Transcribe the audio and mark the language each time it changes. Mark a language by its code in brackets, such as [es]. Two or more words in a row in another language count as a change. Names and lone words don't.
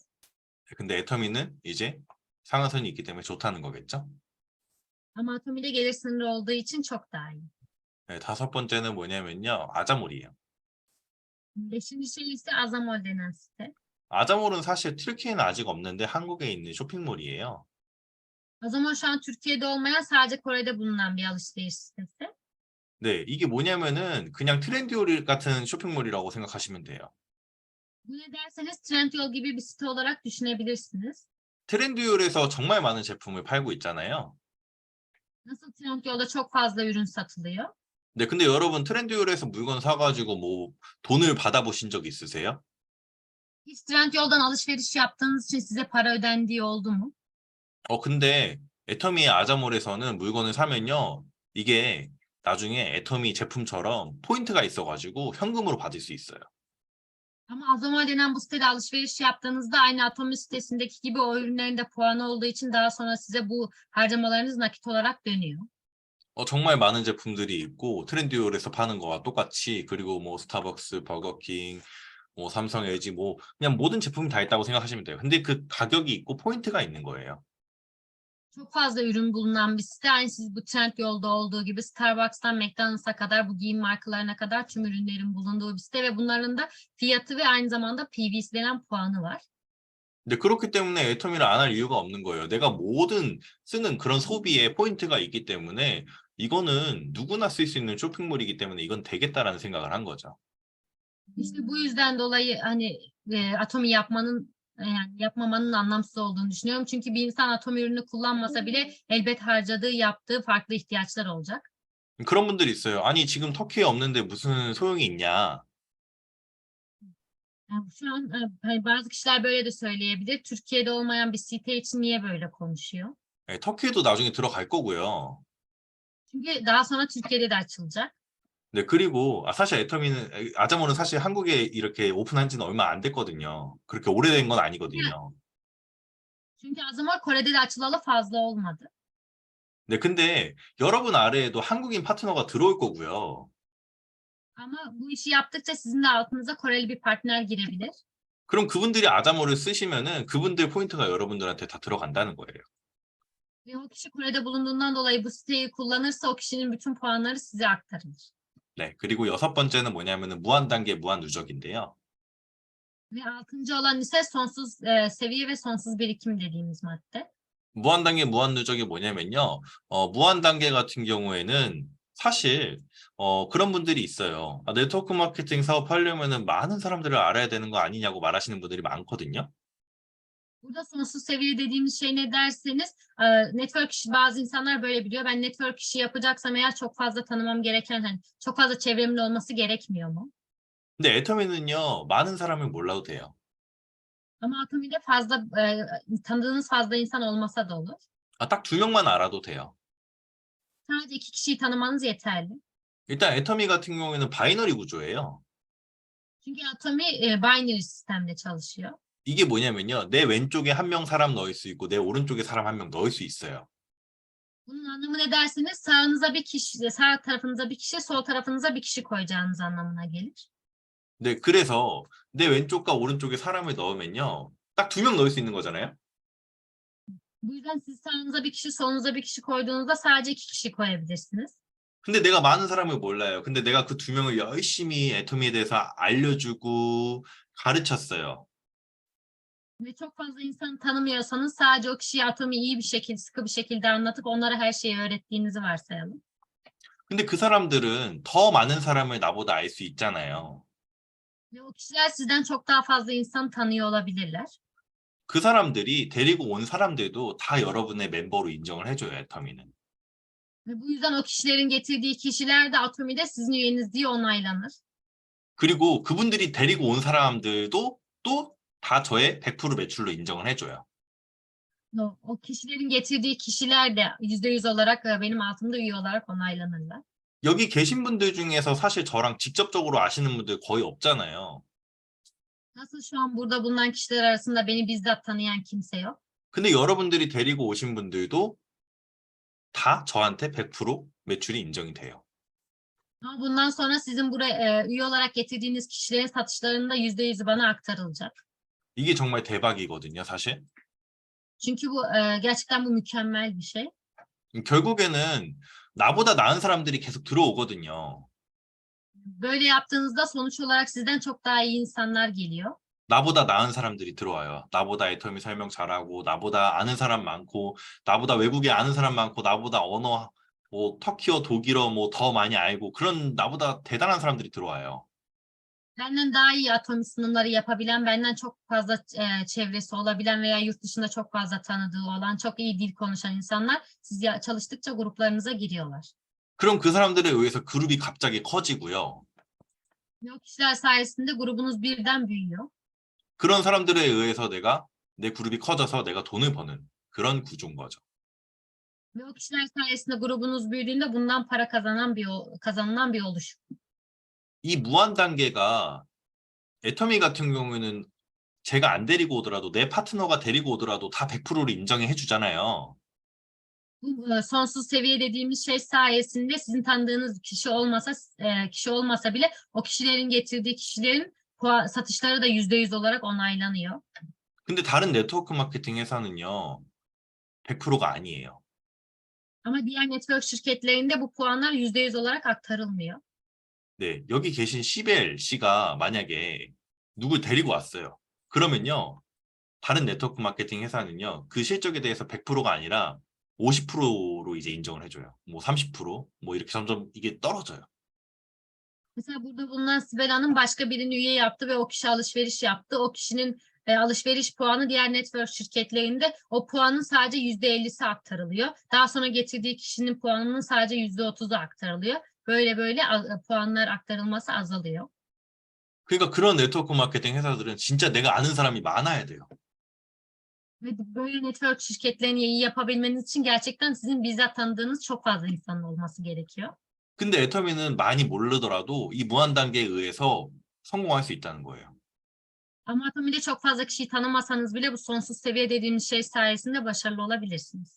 [ko] 근데 애터미는 이제 상한선이 있기 때문에 좋다는 거겠죠? [tr] Ama Atomi'de gelir sınırı olduğu için çok daha iyi. [ko] 네, 다섯 번째는 뭐냐면요. 아자몰이에요. [tr] Beşinci şey ise Azamol denen site. [ko] 아자몰은 사실 튀르키예는 아직 없는데 한국에 있는 쇼핑몰이에요. [tr] Azamol şu an Türkiye'de olmayan sadece Kore'de bulunan bir alışveriş sitesi. [ko] 네, 이게 뭐냐면은 그냥 트렌디올 같은 쇼핑몰이라고 생각하시면 돼요. [tr] Bu ne derseniz Trendyol gibi bir site olarak düşünebilirsiniz. [ko] 트렌디올에서 정말 많은 제품을 팔고 있잖아요. [tr] Nasıl Trendyol'da çok fazla ürün satılıyor? [ko] 네, 근데 여러분 트렌디올에서 물건 사가지고 뭐 돈을 받아보신 적 있으세요? [tr] Hiç Trendyol'dan alışveriş yaptığınız için size para ödendiği oldu mu? [ko] 근데 애터미 아자몰에서는 물건을 사면요. 이게 나중에 애터미 제품처럼 포인트가 있어가지고 현금으로 받을 수 있어요. [tr] Ama Azamol denen bu sitede alışveriş yaptığınızda aynı Atomi sitesindeki gibi o ürünlerin de puanı olduğu için daha sonra size bu harcamalarınız nakit olarak dönüyor. [ko] 정말 많은 제품들이 있고 트렌디올에서 파는 거와 똑같이 그리고 뭐 스타벅스, 버거킹, 뭐 삼성, LG 뭐 그냥 모든 제품이 다 있다고 생각하시면 돼요. 근데 그 가격이 있고 포인트가 있는 거예요. [tr] Çok fazla ürün bulunan bir site. Aynı siz bu Trendyol'da olduğu gibi Starbucks'tan McDonald's'a kadar bu giyim markalarına kadar tüm ürünlerin bulunduğu bir site ve bunların da fiyatı ve aynı zamanda PVC denen puanı var. [ko] 근데 그렇기 때문에 애터미를 안 할 이유가 없는 거예요. 내가 모든 쓰는 그런 소비에 포인트가 있기 때문에 이거는 누구나 쓸 수 있는 쇼핑몰이기 때문에 이건 되겠다라는 생각을 한 거죠. [tr] İşte bu yüzden dolayı hani Atomi yapmanın yani yapmamanın anlamsız olduğunu düşünüyorum. Çünkü bir insan Atomi ürünü kullanmasa bile elbet harcadığı, yaptığı farklı ihtiyaçlar olacak. [ko] 그런 분들이 있어요. 아니, 지금 터키에 없는데 무슨 소용이 있냐? [tr] Yani şu an hani bazı kişiler böyle de söyleyebilir. Türkiye'de olmayan bir site için niye böyle konuşuyor? [ko] 터키에도 나중에 들어갈 거고요. [tr] Çünkü daha sonra Türkiye'de de açılacak. [ko] 네, 그리고 사실 아자몰은 사실 한국에 이렇게 오픈한 지는 얼마 안 됐거든요. 그렇게 오래된 건 아니거든요. [tr] Çünkü Azamol Kore'de de açılalı fazla olmadı. [ko] 네, 근데 여러분 아래에도 한국인 파트너가 들어올 거고요. [tr] Ama bu işi yaptıkça sizin de altınıza Koreli bir partner girebilir. [ko] 그럼 그분들이 아자몰을 쓰시면은 그분들 포인트가 여러분들한테 다 들어간다는 거예요. [tr] Ve o kişi Kore'de bulunduğundan dolayı bu siteyi kullanırsa o kişinin bütün puanları size aktarılır. [ko] 네, 그리고 여섯 번째는 뭐냐면은 무한 단계, 무한 누적인데요. [tr] Ve altıncı olan ise sonsuz seviye ve sonsuz birikim dediğimiz madde. [ko] 무한 단계, 무한 누적이 뭐냐면요. 무한 단계 같은 경우에는 사실 그런 분들이 있어요. [en] network marketing [ko] 사업하려면은 많은 사람들을 알아야 되는 거 아니냐고 말하시는 분들이 많거든요. [tr] Burada sonsuz seviye dediğimiz şey ne derseniz network işi bazı insanlar böyle biliyor. Ben network işi yapacaksam eğer çok fazla tanımam gereken hani çok fazla çevremin olması gerekmiyor mu? [ko] 근데 애터미는요. 많은 사람을 몰라도 돼요. [tr] Ama Atomi'de fazla tanıdığınız fazla insan olmasa da olur. [ko] 딱 두 명만 알아도 돼요. [tr] Sadece iki kişiyi tanımanız yeterli. [ko] 일단 애터미 같은 경우에는 바이너리 구조예요. [tr] Çünkü Atomi binary sistemde çalışıyor. [ko] 이게 뭐냐면요. 내 왼쪽에 한 명 사람 넣을 수 있고 내 오른쪽에 사람 한 명 넣을 수 있어요. [tr] Bunun anlamı ne derseniz sağınıza bir kişi, sağ tarafınıza bir kişi, sol tarafınıza bir kişi koyacağınız anlamına gelir. [ko] 네, 그래서 내 왼쪽과 오른쪽에 사람을 넣으면요. 딱 두 명 넣을 수 있는 거잖아요. [tr] Bu yüzden siz sağınıza bir kişi, solunuza bir kişi koyduğunuzda sadece iki kişi koyabilirsiniz. [ko] 근데 내가 많은 사람을 몰라요. 근데 내가 그 두 명을 열심히 애터미에 대해서 알려주고 가르쳤어요. [tr] Ve çok fazla insanı tanımıyorsanız sadece o kişiye Atomi iyi bir şekilde, sıkı bir şekilde anlatıp onlara her şeyi öğrettiğinizi varsayalım. [ko] 근데 그 사람들은 더 많은 사람을 나보다 알 수 있잖아요. [tr] Ve o kişiler sizden çok daha fazla insan tanıyor olabilirler. [ko] 그 사람들이 데리고 온 사람들도 다 여러분의 멤버로 인정을 해줘요, 애터미는. [tr] Ve bu yüzden o kişilerin getirdiği kişiler de Atomi'de sizin üyeniz diye onaylanır. [ko] 그리고 그분들이 데리고 온 사람들도 또 또 다 저의 100% 매출로 인정을 해줘요. [tr] O kişilerin getirdiği kişiler de %100 olarak benim altımda üye olarak onaylanırlar. [ko] 여기 계신 분들 중에서 사실 저랑 직접적으로 아시는 분들 거의 없잖아요. [tr] Nasıl şu an burada bulunan kişiler arasında beni bizzat tanıyan kimse yok. [ko] 근데 여러분들이 데리고 오신 분들도 다 저한테 100% 매출이 인정이 돼요. [tr] Ama bundan sonra sizin buraya üye olarak getirdiğiniz kişilerin satışlarının da %100'ü bana aktarılacak. [ko] 이게 정말 대박이거든요, 사실. [tr] Çünkü bu gerçekten bu mükemmel bir şey. [ko] 결국에는 나보다 나은 사람들이 계속 들어오거든요. [tr] Böyle yaptığınızda sonuç olarak sizden çok daha iyi insanlar geliyor. [ko] 나보다 나은 사람들이 들어와요. 나보다 애터미 설명 잘하고, 나보다 아는 사람 많고, 나보다 외국에 a는 사람 많고, 나보다 언어, 뭐 터키어, 독일어 뭐 더 많이 알고 그런 나보다 대단한 사람들이 들어와요. [tr] Benden daha iyi atomi sunumları yapabilen, benden çok fazla çevresi olabilen veya yurt dışında çok fazla tanıdığı olan, çok iyi dil konuşan insanlar siz çalıştıkça gruplarınıza giriyorlar. [ko] 그럼 그 사람들에 의해서 그룹이 갑자기 커지고요. [tr] Ve o kişiler sayesinde grubunuz birden büyüyor. [ko] 그런 사람들에 의해서 내 그룹이 커져서 내가 돈을 버는 그런 구조인 거죠. [tr] Ve o kişiler sayesinde grubunuz büyüdüğünde bundan para kazanılan bir oluşum. [ko] 이 무한 단계가 애터미 같은 경우에는 제가 안 데리고 오더라도 내 파트너가 데리고 오더라도 다 100%를 인정해 주잖아요. [tr] Bu sonsuz seviye dediğimiz şey sayesinde sizin tanıdığınız kişi olmasa bile o kişilerin getirdiği kişilerin satışları da %100 olarak onaylanıyor. [ko] 근데 다른 [en] network marketing [ko] 회사는요. 100%가 아니에요. [tr] Ama diğer network şirketlerinde bu puanlar %100 olarak aktarılmıyor. [ko] 네, 여기 계신 시벨 씨가 만약에 누굴 데리고 왔어요. 그러면요. 다른 [en] network marketing [ko] 회사는요. 그 실적에 대해서 100%가 아니라 50%로 이제 인정을 해줘요. 뭐 30%뭐 이렇게 점점 이게 떨어져요. [tr] Mesela burada bulunan Sibel Hanım başka birini üye yaptı ve o kişi alışveriş yaptı. O kişinin alışveriş puanı diğer network şirketlerinde o puanın sadece %50'si aktarılıyor. Daha sonra getirdiği kişinin puanının sadece %30'u aktarılıyor. Böyle puanlar aktarılması azalıyor. [ko] 그러니까 그런 [en] network marketing [ko] 회사들은 진짜 내가 아는 사람이 많아야 돼요. [tr] Ve böyle network şirketlerini iyi yapabilmeniz için gerçekten sizin bizzat tanıdığınız çok fazla insanın olması gerekiyor. [ko] 근데 애터미는 많이 모르더라도 이 무한 단계에 의해서 성공할 수 있다는 거예요. [tr] Ama Atomi'de çok fazla kişiyi tanımasanız bile bu sonsuz seviye dediğimiz şey sayesinde başarılı olabilirsiniz.